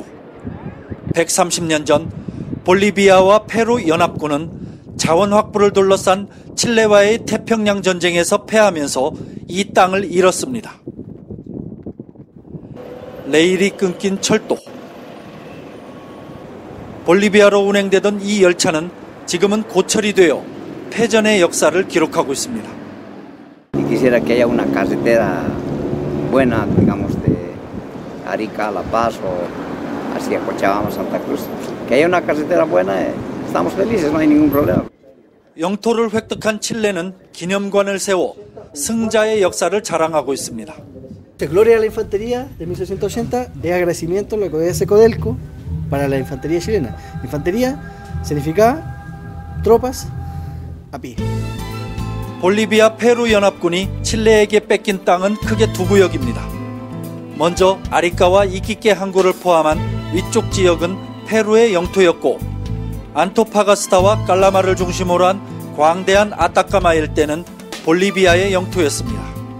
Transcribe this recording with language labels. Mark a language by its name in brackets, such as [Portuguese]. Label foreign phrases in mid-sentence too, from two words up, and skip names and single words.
[Korean] 130년 전 볼리비아와 페루 연합군은 자원 확보를 둘러싼 칠레와의 태평양 전쟁에서 패하면서 이 땅을 잃었습니다. 레일이 끊긴 철도. 볼리비아로 운행되던 이 열차는 지금은 고철이 되어 패전의 역사를 기록하고 있습니다. [Spanish] Quisiera que haya una carretera buena, digamos, de Arica a La Paz o hacia Cochabamba, Santa Cruz. Que haya una carretera buena, estamos felices, no hay ningún problema. [Korean] 영토를 획득한 칠레는 기념관을 세워 승자의 역사를 자랑하고 있습니다. [Spanish] Gloria a la infantería de 1680 es agradecimiento a lo que obedece Codelco para la infantería chilena. Infantería significa tropas a pie. [Korean] 볼리비아 페루 연합군이 칠레에게 뺏긴 땅은 크게 두 구역입니다. 먼저 아리카와 이quique 항구를 포함한 위쪽 지역은 페루의 영토였고, 안토파가스타와 깔라마를 중심으로 한 광대한 아타카마 일대는 볼리비아의 영토였습니다.